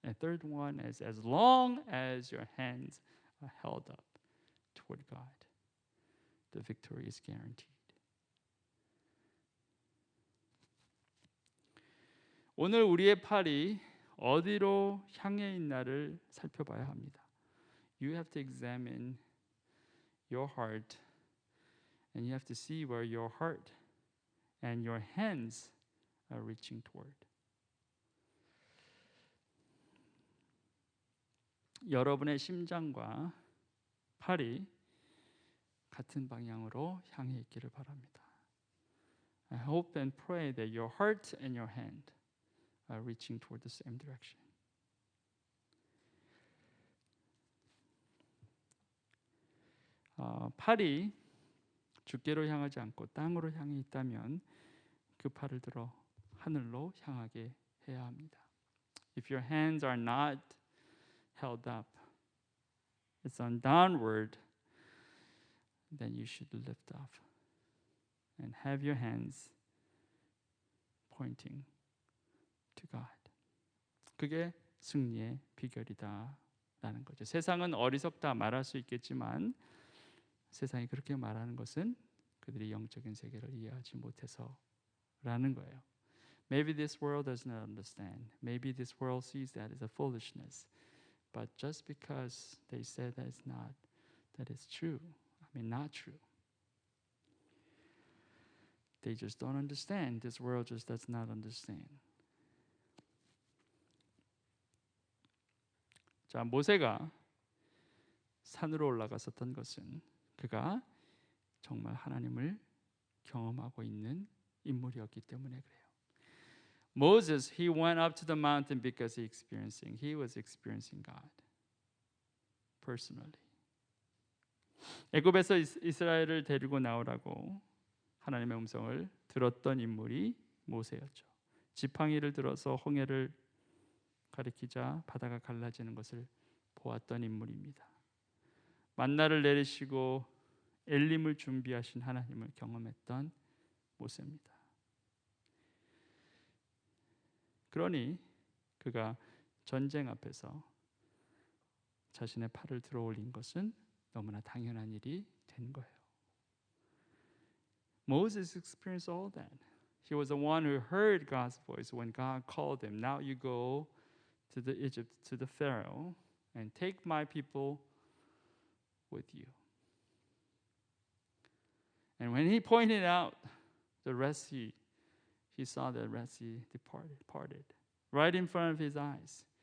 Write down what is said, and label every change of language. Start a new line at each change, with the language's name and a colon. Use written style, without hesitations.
English: And third one is as long as your hands are held up toward God, the victory is guaranteed.
Korean: 오늘 우리의 팔이 어디로 향해 있나를 살펴봐야 합니다.
English: You have to examine your heart and you have to see where your heart and your hands are reaching toward.
Korean: 여러분의 심장과 팔이 같은 방향으로 향해 있기를 바랍니다.
English: I hope and pray that your heart and your hand are reaching toward the same direction.
Korean: 팔이 주께로 향하지 않고 땅으로 향해 있다면 그 팔을 들어 하늘로 향하게 해야 합니다.
English: If your hands are not held up, it's on downward, then you should lift up and have your hands pointing to God.
Korean: 그게 승리의 비결이다라는 거죠. 세상은 어리석다 말할 수 있겠지만 세상이 그렇게 말하는 것은 그들이 영적인 세계를 이해하지 못해서라는 거예요.
English: Maybe this world does not understand. Maybe this world sees that as a foolishness. But just because they say that it's not, that it's true. I mean, not true. They just don't understand. This world just does not understand.
Korean: 자, 모세가 산으로 올라갔었던 것은 그가 정말 하나님을 경험하고 있는 인물이었기 때문에 그래요.
English: Moses, he went up to the mountain because he was experiencing God personally.
Korean: 애굽에서 이스라엘을 데리고 나오라고 하나님의 음성을 들었던 인물이 모세였죠. 지팡이를 들어서 홍해를 가리키자 바다가 갈라지는 것을 보았던 인물입니다. 만나를 내리시고 엘림을 준비하신 하나님을 경험했던 모세입니다. 그러니 그가 전쟁 앞에서 자신의 팔을 들어 올린 것은 너무나 당연한 일이 된 거예요.
English: Moses experienced all that. He was the one who heard God's voice when God called him. Now you go to the Egypt, to the Pharaoh, and take my people with you. And when he pointed out the Red Sea, he saw the Red Sea parted right in front of his eyes.